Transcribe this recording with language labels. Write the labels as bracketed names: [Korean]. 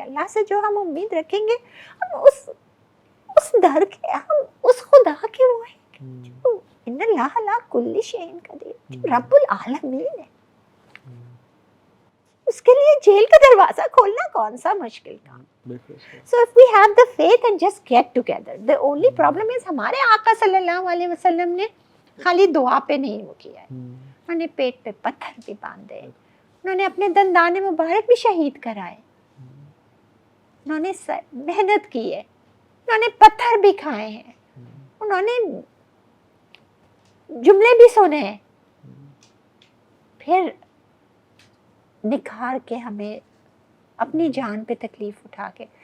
[Urdu] اللہ سے جو ہم امید رکھیں گے، ہم اس در کے، ہم اس خدا کے وہ ہیں جو [Arabic] ان اللہ لا کل شیء قدیر، [Urdu] رب العالمین ہے. اس کے لیے جیل کا دروازہ کھولنا کون سا مشکل کام. [English] So if we have the faith and just get together. The only problem is [Urdu] ہمارے آقا صلی اللہ علیہ وسلم نے خالی دعا پہ نہیں وہ کیا ہے، انہوں نے پیٹ پہ پتھر بھی باندھے، انہوں نے اپنے دندان مبارک بھی شہید کرائے، انہوں نے محنت کی ہے، انہوں نے پتھر بھی کھائے ہیں، انہوں نے جملے بھی سنے ہیں، پھر نکھار کے ہمیں اپنی جان پہ تکلیف اٹھا کے.